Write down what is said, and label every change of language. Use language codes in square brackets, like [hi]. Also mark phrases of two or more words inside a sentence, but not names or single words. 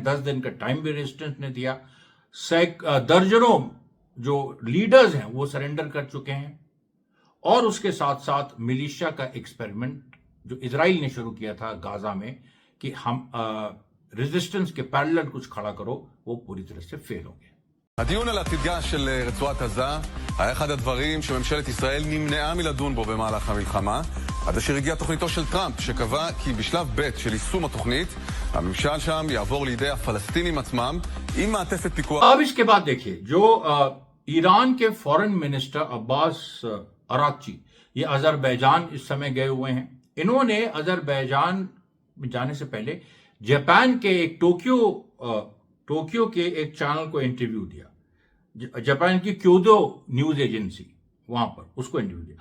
[hi] 10 दिन का टाइम भी रेजिस्टेंस ने दिया। दर्जनों जो लीडर्स हैं वो सरेंडर कर चुके हैं। और उसके साथ साथ मिलिशिया का एक्सपेरिमेंट जो इजराइल ने शुरू किया था गाजा में कि हम रेजिस्टेंस के पैरेलल कुछ खड़ा करो, वो पूरी तरह से फेल हो गया। [he] הדיון על עתידה של רצועת עזה היה אחד הדברים שממשלת ישראל נמנעה מלדון בו במהלך המלחמה, עד אשר הגיעה תוכניתו של טראמפ, שקבע כי בשלב ב' של יישום התוכנית, הממשל שם יעבור לידי הפלסטינים עצמם עם מעטפת פיקוח. [hi] अब इसके बाद देखिए, जो ईरान के [en] foreign minister [hi] अब्बास अराक्ची, ये अजरबैजान इस समय गए हुए हैं। इन्होंने अजरबैजान में जाने से पहले जापान के एक टोक्यो के एक चैनल को इंटरव्यू दिया, जापान की क्योदो न्यूज एजेंसी, वहां पर उसको इंटरव्यू दिया।